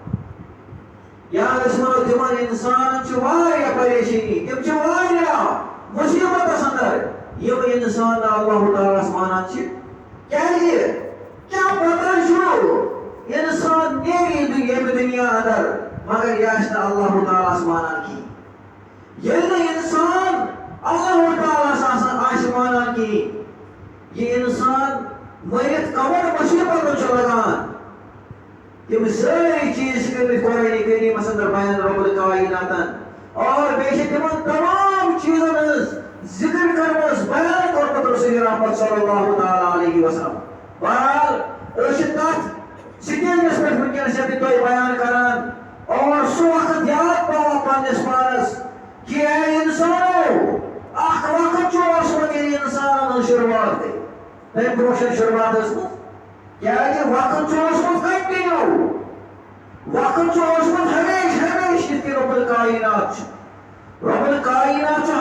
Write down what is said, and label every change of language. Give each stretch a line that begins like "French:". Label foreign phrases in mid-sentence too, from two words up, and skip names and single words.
Kashmiri: یا أسۍ وَنو تِمن انسانن چھِ واریاہ پریشٲنی تِم چھِ واریاہ مُصیبتس اندر یِم انسان نہٕ اللہ تعالیٰ ہس مانان چھِ کیازِ کیٛاہ پتہ چھُ انسان نیرِ ییٚمہِ دُنیا اندر مگر یہِ آسہِ نہٕ اللہ تعالیٰ ہس مانان کِہیٖنۍ ییٚلہِ نہٕ انسان اللہ تعالیٰ ہس آسہِ مانان کِہیٖنۍ یہِ انسان مٔرِتھ کمن مُصیبتن چھُ لگان تِم سٲری چیٖز چھِ کٔرمٕتۍ قرآنِ کریٖمس اندر بیان رب الکائناتن اور بیٚیہِ چھِ تِمن تمام چیٖزن ہٕنٛز ذکر کٔرمٕژ بیان کوٚرمُت رسول رحمت
Arabic: صلی اللہ تعالیٰ علیہ وسلم
Kashmiri: بہرحال أسۍ چھِ تتھ سٹیجس پٮ۪ٹھ وٕنکیٚنس ییٚتہِ تۄہہِ بیان کران اور سُہ وقت یاد پاوان پننس پانس کہ اے انسانو اکھ وقت چھُ اوسمُت ییٚلہِ انسانن ہٕنٛز شروعات گٔے تمہِ برونٛہہ چھنہٕ شروعات ٲسمٕژ کیازِ وقت چھُ اوسمُت کنٹِنیو وقت چھُ اوسمُت ہمیشہِ ہمیشہِ یِتھ کٔنۍ رب الکائنات چھُ رب الکائنات چھُ